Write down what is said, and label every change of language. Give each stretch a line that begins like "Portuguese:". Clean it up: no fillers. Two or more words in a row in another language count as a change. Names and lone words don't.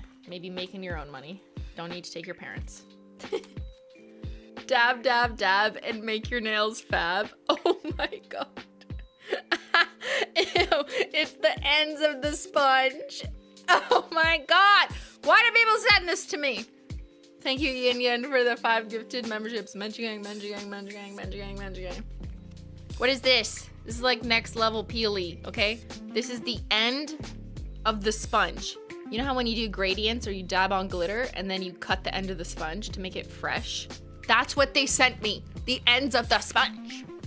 English: Maybe making your own money. Don't need to take your parents. Dab, dab, dab, and make your nails fab. Oh my god. Ew, it's the ends of the sponge. Oh my god. Why do people send this to me? Thank you, Yin Yin, for the 5 gifted memberships. Menchie gang, Menchie gang, Menchie gang, Menchie gang, Menchie gang. What is this? This is like next level peely, okay? This is the end of the sponge. You know how when you do gradients or you dab on glitter and then you cut the end of the sponge to make it fresh? That's what they sent me. The ends of the sponge.